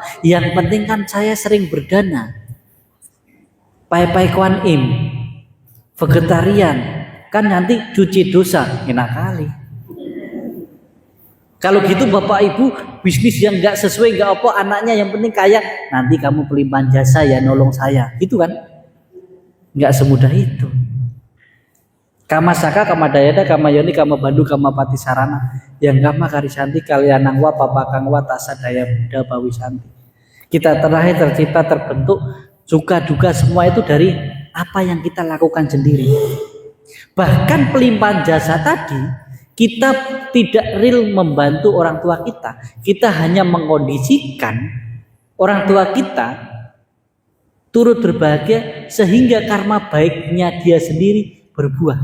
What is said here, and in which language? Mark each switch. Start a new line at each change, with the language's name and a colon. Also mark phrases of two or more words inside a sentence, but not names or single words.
Indonesian: Yang penting kan saya sering berdana, pai-pai Kuan Im, vegetarian. Kan nanti cuci dosa, enak kali. Kalau gitu Bapak Ibu bisnis yang nggak sesuai nggak apa, anaknya yang penting kaya, nanti kamu pelimpahan jasa ya nolong saya, gitu kan? nggak semudah itu.
Pali: Kama saka, kama dayada, kama yoni, kama bandu, kama pati sarana, yang kama karisanti, kalian nangwa, papakangwa, tasa daya buddha bawisanti.
Indonesian: Kita terakhir tercipta, terbentuk, suka duka semua itu dari apa yang kita lakukan sendiri. Bahkan pelimpahan jasa tadi, kita tidak real membantu orang tua kita hanya mengkondisikan orang tua kita turut berbahagia sehingga karma baiknya dia sendiri berbuah.